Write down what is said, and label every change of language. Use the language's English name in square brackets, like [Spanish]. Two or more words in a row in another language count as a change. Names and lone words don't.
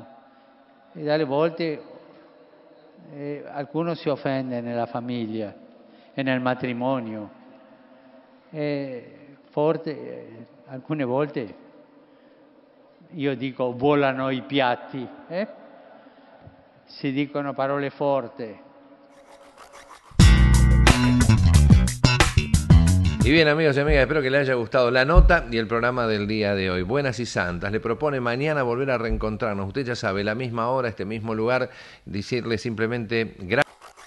[Italian] E dalle volte qualcuno si offende nella famiglia e nel matrimonio. Alcune volte io dico volano i piatti, si dicono parole forti. [Spanish] Y bien, amigos y amigas, espero que les haya gustado la nota y el programa del día de hoy. Buenas y santas. Le propone mañana volver a reencontrarnos. Usted ya sabe, la misma hora, este mismo lugar, decirle simplemente gracias.